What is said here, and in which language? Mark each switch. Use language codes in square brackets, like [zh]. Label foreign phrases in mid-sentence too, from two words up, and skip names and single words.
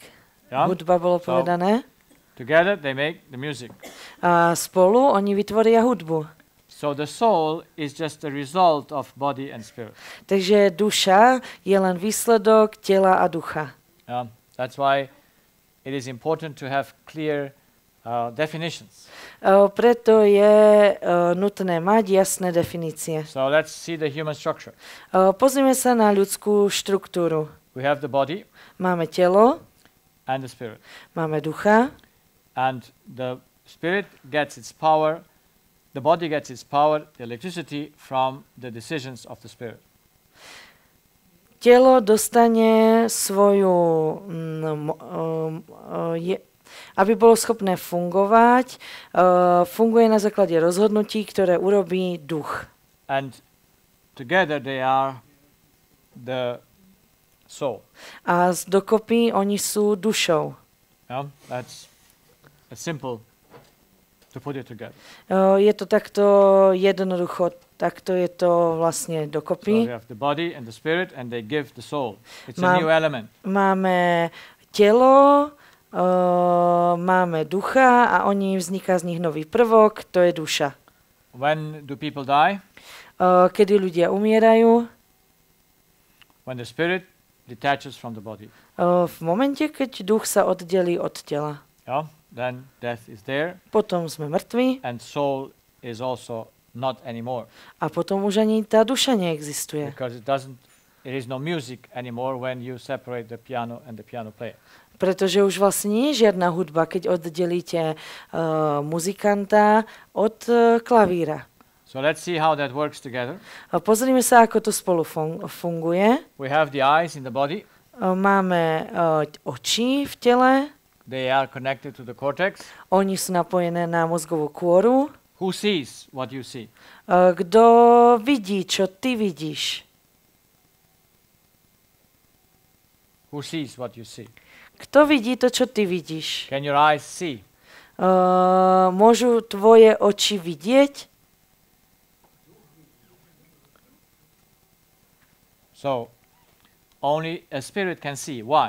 [en] Yeah? [sk] Hudba bolo [en] So- [sk] povedané. [en] Together they make the music. [sk] A spolu oni vytvoria hudbu. [en] So the soul is just the result of body and spirit. [sk] Takže duša je len výsledok tela a ducha. [en] That's why it is important to have clear definitions. [sk] Preto je nutné mať jasné definície. [en] So let's see the human structure. [sk] Pozrime sa na ľudskú štruktúru. [en] We have the body [sk] Máme telo, [en] and the spirit. [sk] máme ducha [en] And the spirit gets its power, the body gets its power, the electricity from the decisions of the spirit. [sk] telo dostane svoju, aby bolo schopné fungovať, funguje na základe rozhodnutí, ktoré urobí duch. [en] And together they are the soul. [sk] A dokopy oni sú dušou. [en] That's simple to put it together. [sk] Je to takto jednoducho, takto je to vlastne [en] So [sk] dokopy. [en] we have the body and the spirit and they give the soul. It's a new element. [sk] Máme telo, máme ducha a vzniká z nich nový prvok, to je duša. [en] When do people die? [sk] Kedy ľudia umierajú? [en] When the spirit detaches from the body. [sk] V momente, keď duch sa oddelí od tela. [en] Then death is there [sk] Potom sme mŕtvi [en] and soul is also not anymore [sk] a potom už ani tá duša neexistuje. [en] because it is no music anymore when you separate the piano and the piano player. [sk] Pretože už vlastne nie je žiadna hudba, keď oddelíte muzikanta od klavíra. [en] So let's see how that works together. [sk] Pozrime sa, ako to spolu funguje. [en] We have the eyes in the body. [sk] Máme oči v tele, [en] They are connected to the cortex. [sk] Oni sú napojené na mozgovú kôru. [en] Who sees what you see? [sk] Kto vidí, čo ty vidíš? [en] Who sees what you see? [sk] Kto vidí to, čo ty vidíš? [en] Can your eyes see? [sk] Môžu tvoje oči vidieť? [en] So, only a spirit can see. Why?